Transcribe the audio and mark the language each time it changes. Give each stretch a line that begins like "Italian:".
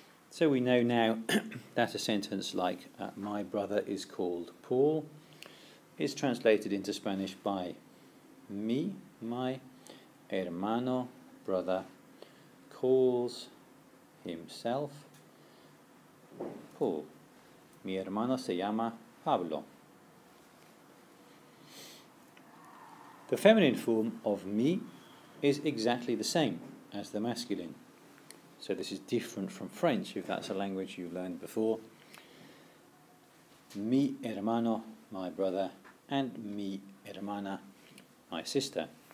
English: So we know now that a sentence like my brother is called Paul is translated into Spanish by mi, my hermano, brother, calls himself Paul.
Spanish: Mi hermano se llama Pablo.
English: The feminine form of mi is exactly the same as the masculine. So this is different from French, if that's a language you learned before.
Spanish: Mi hermano,
English: my brother, and
Spanish: mi hermana,
English: my sister.